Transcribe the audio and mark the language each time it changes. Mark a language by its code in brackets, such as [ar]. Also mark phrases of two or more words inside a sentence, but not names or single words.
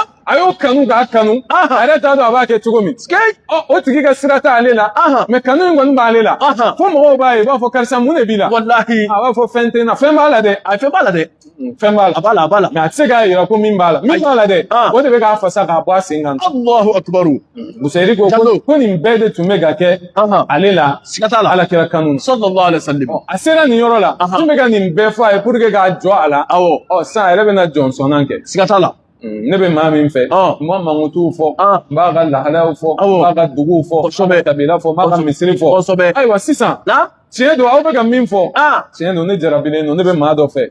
[bm] a y'o kanu k'a kanu a yɛrɛ t'a dɔn a b'a kɛ cogo min o tigi ka sira t'ale la mɛ kanu in kɔni b'ale la fo mɔgɔw b'a ye u b'a fɔ karisa mun de b'i la wallahi a b'a fɔ fɛn tɛ n na fɛn b'a la dɛ a fɛn b'a la dɛ fɛn b'a la a b'a la a b'a la mɛ a tɛ se k'a yira ko min b'a la min b'a la dɛ o de bɛ k'a fasa k'a bɔ a sen kan [ar] الله أكبر [bm] busayiri ko ko nin bɛɛ de tun bɛ ka kɛ ale la siga t'a la ala kɛra kanu na [ar] صلى الله عليه وسلم [bm] a sera nin yɔrɔ la tun bɛ ka nin bɛɛ fɔ a ye [fr] pour que [bm] k'a jɔ a la awɔ sisan a yɛrɛ bɛna jɔnsɔnnan kɛ siga t'a la ne bɛ maa min fɛ n b'a mankutuw fɔ n b'a ka lahalayaw fɔ n b'a ka duguw fɔ n b'a ka kabila fɔ n b'a ka misiri fɔ kosɛbɛ ayiwa sisan tiɲɛ don aw bɛ ka min fɔ tiɲɛ don ne jarabilen don ne bɛ maa dɔ fɛ